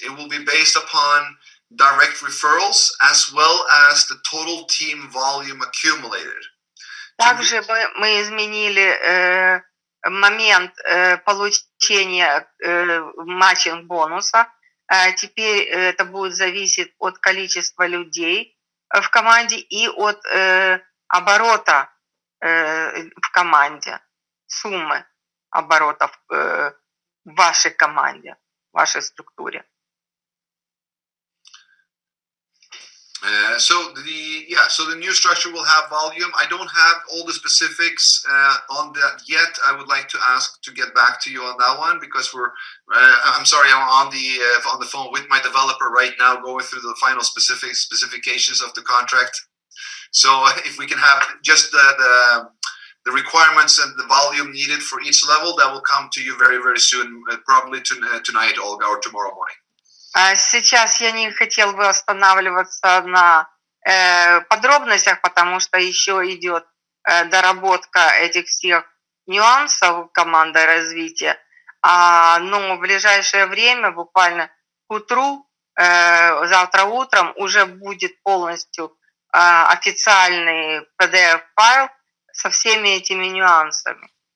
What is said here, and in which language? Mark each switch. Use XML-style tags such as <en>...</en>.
<en>It will be based upon direct referrals as well as the total team volume accumulated.</en> <ru>Также мы изменили момент получения матчинг-бонуса. Теперь это будет зависеть от количества людей в команде и от оборота в команде, суммы оборотов в вашей команде, в вашей структуре.</ru> <en>So the new structure will have volume. I don't have all the specifics on that yet. I would like to ask to get back to you on that one because I'm sorry, I'm on the phone with my developer right now, going through the final specifications of the contract. So if we can have just the requirements and the volume needed for each level, that will come to you very, very soon, probably tonight, Olga, or tomorrow morning.</en> <ru>Сейчас я не хотел бы останавливаться на подробностях, потому что еще идет доработка этих всех нюансов командой развития. Но в ближайшее время, буквально к утру, завтра утром, уже будет полностью официальный PDF-файл со всеми этими нюансами.</ru>